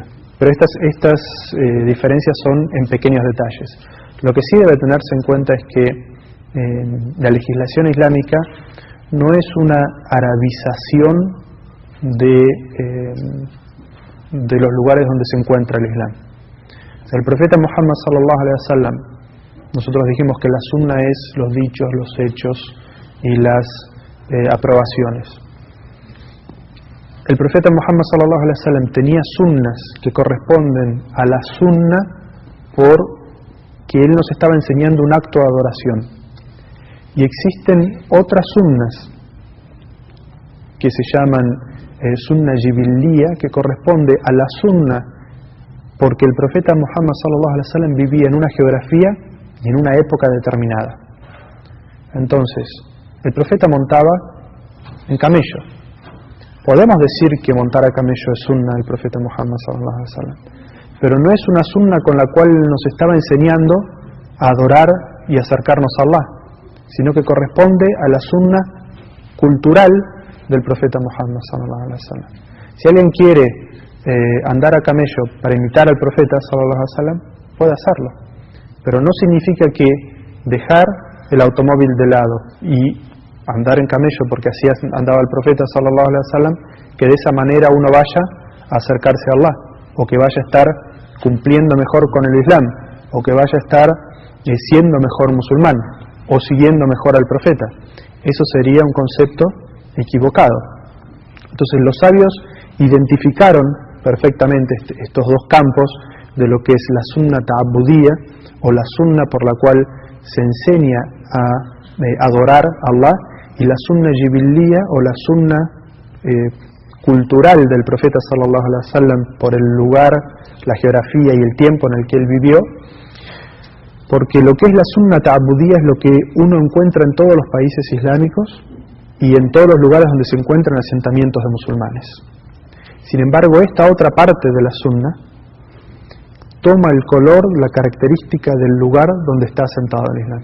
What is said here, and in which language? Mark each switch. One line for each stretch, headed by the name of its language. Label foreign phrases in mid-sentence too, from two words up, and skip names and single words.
Spanish: Pero estas diferencias son en pequeños detalles. Lo que sí debe tenerse en cuenta es que la legislación islámica no es una arabización de los lugares donde se encuentra el Islam. O sea, el profeta Muhammad
Arabic: صلى الله عليه وسلم,
Spanish: nosotros dijimos que la sunna es los dichos, los hechos y las aprobaciones. El profeta Muhammad
Arabic: صلى الله عليه وسلم
Spanish: tenía sunnas que corresponden a la sunna porque él nos estaba enseñando un acto de adoración. Y existen otras sunnas que se llaman
Arabic: السنة الجبلية,
Spanish: que corresponde a la sunna porque el profeta Muhammad
Arabic: صلى الله عليه وسلم
Spanish: vivía en una geografía y en una época determinada. Entonces, el profeta montaba en camello. Podemos decir que montar a camello es sunna del profeta Muhammad
Arabic: صلى الله عليه وسلم,
Spanish: pero no es una sunna con la cual nos estaba enseñando a adorar y acercarnos a Allah, sino que corresponde a la sunna cultural del profeta Muhammad
Arabic: صلى الله عليه وسلم.
Spanish: Si alguien quiere andar a camello para imitar al profeta
Arabic: صلى الله عليه وسلم,
Spanish: puede hacerlo, pero no significa que dejar el automóvil de lado y andar en camello porque así andaba el profeta
Arabic: صلى الله عليه وسلم,
Spanish: que de esa manera uno vaya a acercarse a Allah, o que vaya a estar cumpliendo mejor con el Islam, o que vaya a estar siendo mejor musulmán, o siguiendo mejor al profeta. Eso sería un concepto equivocado. Entonces los sabios identificaron perfectamente estos dos campos de lo que es la
Arabic: السنة التعبدية,
Spanish: o la sunna por la cual se enseña a adorar a Allah, y la
Arabic: السنة الجبلية,
Spanish: o la sunna cultural del profeta
Arabic: صلى الله عليه وسلم
Spanish: por el lugar, la geografía y el tiempo en el que él vivió, porque lo que es la
Arabic: السنة التعبدية
Spanish: es lo que uno encuentra en todos los países islámicos y en todos los lugares donde se encuentran asentamientos de musulmanes. Sin embargo, esta otra parte de la sunna toma el color, la característica del lugar donde está asentado el Islam.